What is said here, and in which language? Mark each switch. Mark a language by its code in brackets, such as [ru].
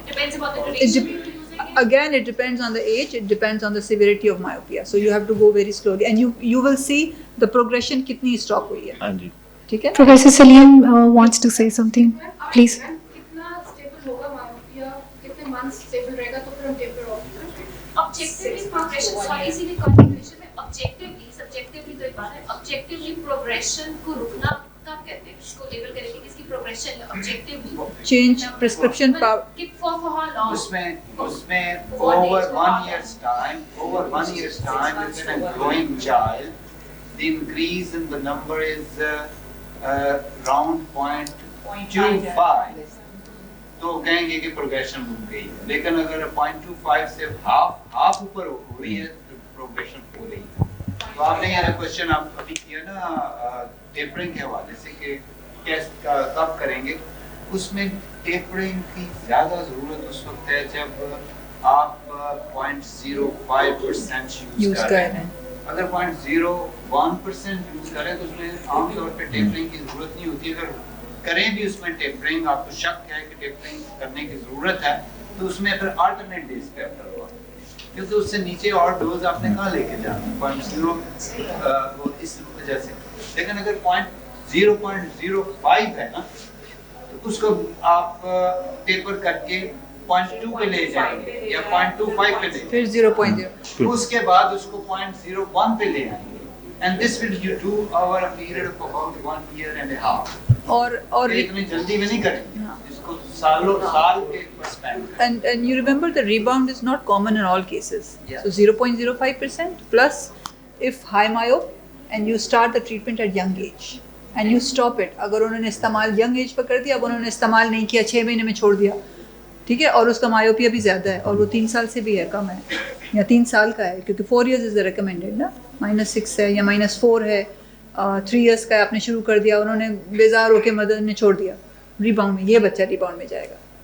[en] It depends upon the duration you're using it. Again, it depends on the age. It depends on the severity of myopia. So you have to go very slowly, and you will see the progression [hi] कितनी stop हुई है. हाँ जी. ठीक है? [en] Professor Salim wants to say something. Please. [hi] कितना stable होगा myopia, कितने months stable रहेगा तो फिर हम टेपर ऑफ करेंगे. ऑब्जेक्टिवली प्रोग्रेशन, सॉरी इसीलिए कंटिन्यूएशन में ऑब्जेक्टिवली, सब्जेक्टिवली तो एक बात है, ऑब्जेक्टिवली प्रोग्रेशन को रुकना कब कहते हैं, किसको लेबल करेंगे, किसकी प्रोग्रेशन है objectively. [en] Change prescription power. For how long? उसमें over 1 year's time within a growing child, the increase in the number is around 0.25. [hi] तो कहेंगे कि प्रोग्रेशन रुक गई है, लेकिन अगर 0.25 से हाफ ऊपर हो रही है तो प्रोग्रेशन हो रही है. तो आपने ये क्वेश्चन आप अभी किया ना टेपरिंग के हवाले से कि कैसे कब करेंगे, उसमें टेपरिंग की ज़्यादा ज़रूरत उस वक्त है जब आप 0.05% यूज़ कर रहे हैं. अगर 0.01% यूज़ करें तो उसमें आमतौर पे टेपरिंग की ज़रूरत नहीं होती. अगर करें भी उसमें टेपरिंग, आपको शक है कि टेपरिंग करने की ज़रूरत है, तो उसमें फिर अल्टरनेट डेज पे करवा, क्योंकि उससे नीचे और डोज आपने कहाँ लेके जाना 0.0 वो इस वजह से. लेकिन अगर 0.05 है ना तो उसको आप टेपर करके 0.2 पे ले जाएंगे या 0.25 पे ले, फिर 0.0. उसके बाद उसको 0.01 पे ले आएंगे. [en] And this will you do over a period of about 1 year and a half. [hi] और इतनी जल्दी में नहीं करेंगे, इसको साल के span. [en] and you remember the rebound is not common in all cases. Yeah. So 0.05% plus if high myop and you start the treatment at young age and you stop it. [hi] अगर उन्होंने इस्तेमाल [en] young age [hi] पर कर दिया, अब उन्होंने इस्तेमाल नहीं किया, 6 महीने में छोड़ दिया, ठीक है, और उसका मायोपिया भी ज़्यादा है और वो 3 साल से भी है, कम है या 3 साल का है, क्योंकि 4 years इज़ द रिकमेंडेड ना, -6 है या -4 है, 3 years का है, आपने शुरू कर दिया, उन्होंने बेजार होकर मदर ने छोड़ दिया, रिबाउंड में, ये बच्चा रिबाउंड में जाएगा.